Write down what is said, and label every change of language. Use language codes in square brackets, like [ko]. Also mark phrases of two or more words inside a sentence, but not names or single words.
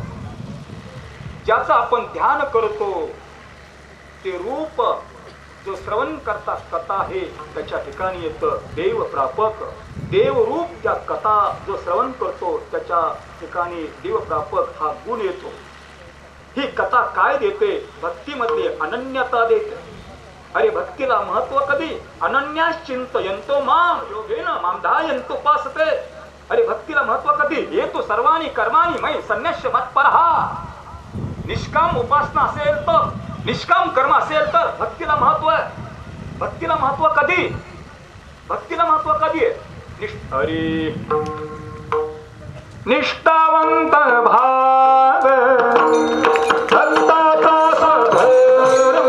[mr] ज्याचं आपण ध्यान करतो ते रूप जो श्रवण करता कथा आहे, त्याच्या ठिकाणी येतं देव प्रापक. देवरूप त्या कथा जो श्रवण करतो त्याच्या ठिकाणी देव प्रापक हा गुण येतो. ही कथा काय देते? भक्तीमध्ये अनन्यता देते. अरे भक्तीला महत्व कधी? [sa] अनन्याश्चिंतयन्तो मां योगेन मां ध्यायन्तुपासते. [mr] अरे भक्तीला महत्व कधी? [sa] ये तो सर्वाणी कर्माणी मयि संन्यस्य मत्परः. [mr] निष्काम उपासना असेल तर, निष्काम कर्म असेल तर भक्तीला महत्व आहे. भक्तीला महत्व कधी? भक्तीला महत्व कधी आहे? अरे निष्ठावंत भाव भक्ताचा सधर्म.